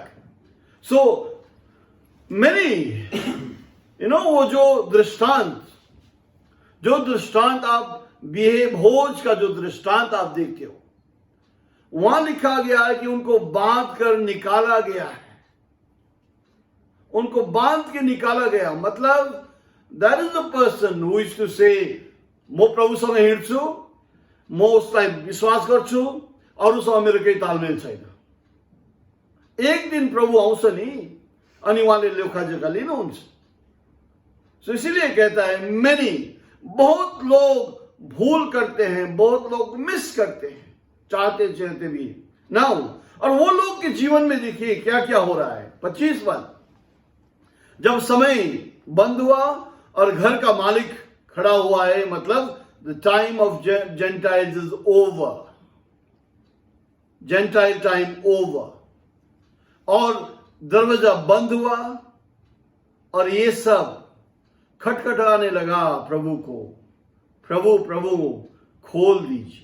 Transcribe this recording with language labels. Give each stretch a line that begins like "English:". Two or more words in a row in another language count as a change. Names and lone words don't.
English: so many
Hindi: वो जो दृष्टांत आप भोज का जो दृष्टांत आप देखते हो, वहां लिखा गया है कि उनको बांध कर निकाला गया है. उनको बांध के निकाला गया। मतलब
English: that is the person who is to say
Nepali: म प्रभुसँग हिँड्छु, म उसलाई विश्वास गर्छु, अरूसँग मेरो केही तालमेल छैन। एक दिन प्रभु आउँछ नि अनि उहाँले लेखाजोखा लिनुहुन्छ।
Hindi: सो इसीलिए कहता है मेनी, बहुत लोग भूल करते हैं, बहुत लोग मिस करते हैं, चाहते चाहते भी ना हो। और वो लोग के जीवन में देखिए क्या क्या हो रहा है। 25 बार जब समय बंद हुआ और घर का मालिक खड़ा हुआ है, मतलब
English: the time of gentiles is over, gentile time over,
Hindi: और दरवाजा बंद हुआ और ये सब खटखटाने लगा प्रभु को, प्रभु प्रभु खोल दीजिए।